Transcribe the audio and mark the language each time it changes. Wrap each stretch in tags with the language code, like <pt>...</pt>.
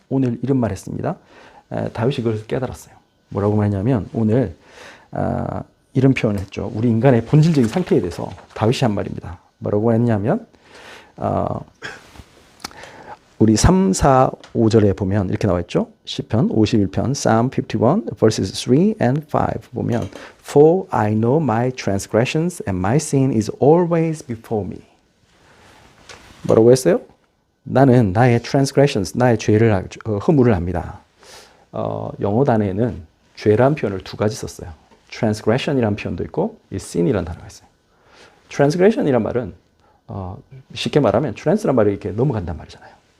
<ko>오늘 이런 말 했습니다. 다윗이 그걸 깨달았어요. 뭐라고 말했냐면 오늘 이런 표현을 했죠. 우리 인간의 본질적인 상태에 대해서 다윗이 한 말입니다. 뭐라고 했냐면 우리 3, 4, 5절에 보면 이렇게 나와 있죠.</ko> <en>시편 51편 Psalm 51 verses 3 and 5 보면 For I know my transgressions and my sin is always before me.</en> <ko>뭐라고 했어요? 나는 나의 transgressions, 나의 죄를 허물을 압니다. 영어 단어에는 죄라는 표현을 두 가지 썼어요. transgression이라는 표현도 있고 이 sin이라는 단어가 있어요. transgression이란 말은 쉽게 말하면 trans란 말이 이렇게 넘어간단 말이잖아요.</ko>